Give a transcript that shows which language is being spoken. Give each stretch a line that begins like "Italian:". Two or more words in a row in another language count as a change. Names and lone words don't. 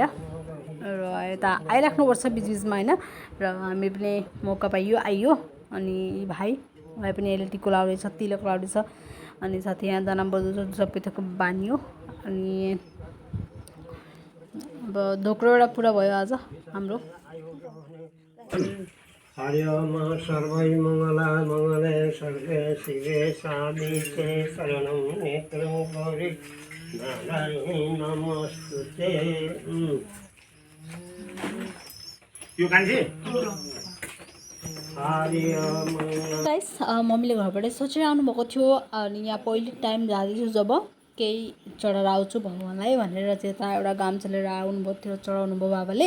Nepali: र यता आइराख्नुपर्छ बिचबिचमा होइन। र हामी पनि मौका आइयो। अनि भाइ पनि अहिले टिको लाउँदैछ, तिलक लाउँदैछ। अनि साथै यहाँ दाना बदु सबै थोक बानियो। अनि अब धोक्रो एउटा पुरा भयो आज हाम्रो।
Sanskrit: हरि ओम सर्वै मङ्गलाय मङ्गले सर्वे शिवे सामिते शरणं नेत्रं गौरी नारायणी नमस्तुते।
Nepali: यो कान्छी गाइस, मम्मीले घरबाट सोचेर आउनुभएको थियो। अनि यहाँ पहिलो टाइम जाँदैछु जब, केही चढाएर आउँछु भगवान्लाई भनेर चाहिँ यता एउटा गामचा लिएर आउनुभएको थियो, चढाउनु भयो बाबाले।